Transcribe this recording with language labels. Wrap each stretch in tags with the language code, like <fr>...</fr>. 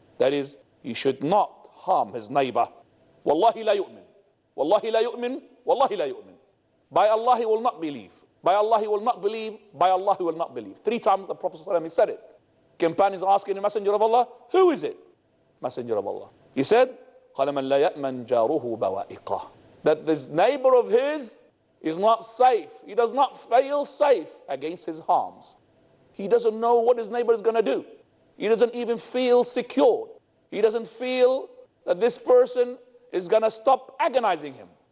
<en>That is, he should not harm his neighbor.</en> <ar>Wallahi la yu'min. Wallahi la yu'min.</ar> <en>Wallahi la yu'min. By Allah he will not believe. By Allah he will not believe. By Allah he will not believe. 3 times the Prophet ﷺ said it. Companions asking the Messenger of Allah, who is it? Messenger of Allah. He said,</en> <ar>قَالَ مَنْ لَا يَأْمَنْ جَارُهُ بَوَائِقَهُ.</ar> <en>That this neighbor of his is not safe. He does not feel safe against his harms. He doesn't know what his neighbor is going to do. He doesn't even feel secure. He doesn't feel that this person is going to stop agonizing him.</en>